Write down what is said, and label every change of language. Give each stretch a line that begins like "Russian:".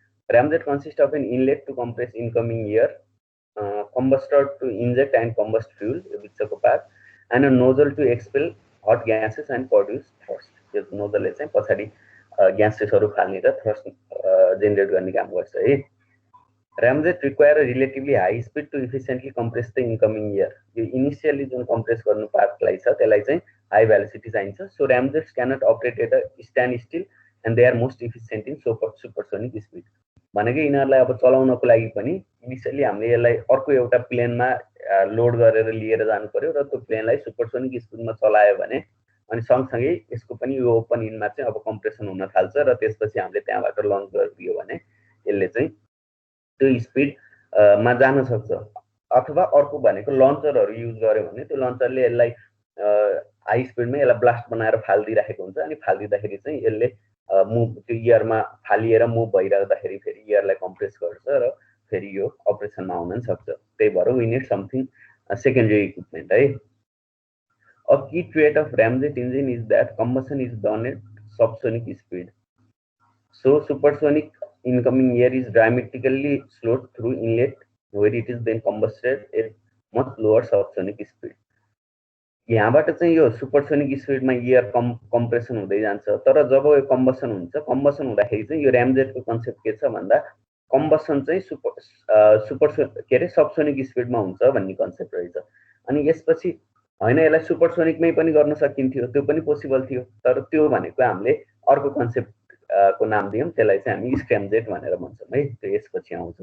English: ramjet consist of an inlet to compress incoming air, combustor to inject and combust fuel,
Nepali: यो बिचको part,
English: And a nozzle to expel hot gases and produce thrust.
Nepali: यो नोजलले चाहिँ पछाडि ग्यासेसहरु फाल्ने र thrust generate गर्ने काम गर्छ है।
English: Ramjet require a relatively high speed to efficiently compress the incoming air.
Nepali: यो इनिशियली जुन कम्प्रेस गर्नु पार्टलाई छ त्यसलाई चाहिँ हाई भेलोसिटी चाहिन्छ।
English: So ramjets cannot operate at a standstill and they are most efficient in supersonic speed.
Nepali: भनेको यिनीहरूलाई अब चलाउनको लागि पनि इनिशियली हामीले यसलाई अर्को एउटा प्लेनमा लोड गरेर लिएर जानु पर्यो र त्यो प्लेनलाई सुपरसोनिक स्पिडमा चलायो भने अनि सँगसँगै यसको पनि यो ओपन इनमा चाहिँ अब कम्प्रेसन हुन थाल्छ र त्यसपछि हामीले त्यहाँबाट लन्च गरिदियो भने यसले चाहिँ त्यो स्पिड मा जान सक्छ। अथवा अर्को भनेको लन्चरहरु युज गर्यो भने त्यो लन्चरले यसलाई हाई स्पिडमा यसलाई ब्लास्ट बनाएर फाल्दिराखेको हुन्छ अनि फाल्दिँदाखेरि चाहिँ यसले मुभ त्यो एयरमा फालिएर मुभ भइराख्दाखेरि फेरि एयरलाई कम्प्रेस गर्छ र फेरि यो अपरेसनमा आउन सक्छ। त्यही भएर
English: we need something secondary equipment
Nepali: है।
English: A key trait of ramjet engine is that combustion is done at subsonic speed. So supersonic incoming air is dramatically slowed through inlet where it is then combusted at much lower subsonic speed.
Nepali: यहाँबाट चाहिँ यो supersonic स्पिडमा air compression हुँदै जान्छ, तर जब यो combustion हुन्छ, combustion हुँदाखेरि चाहिँ यो ऱ्यामजेटको कन्सेप्ट के छ भन्दा कम्बसन चाहिँ सुपर के अरे सबसोनिक स्पिडमा हुन्छ भन्ने कन्सेप्ट रहेछ। अनि यसपछि होइन यसलाई सुपरसोनिकमै पनि गर्न सकिन्थ्यो, त्यो पनि पोसिबल थियो, तर त्यो भनेको हामीले अर्को कन्सेप्ट को नाम दियौँ, त्यसलाई चाहिँ हामी स्क्र्यामजेट भनेर भन्छौँ है। त्यो यसपछि आउँछ।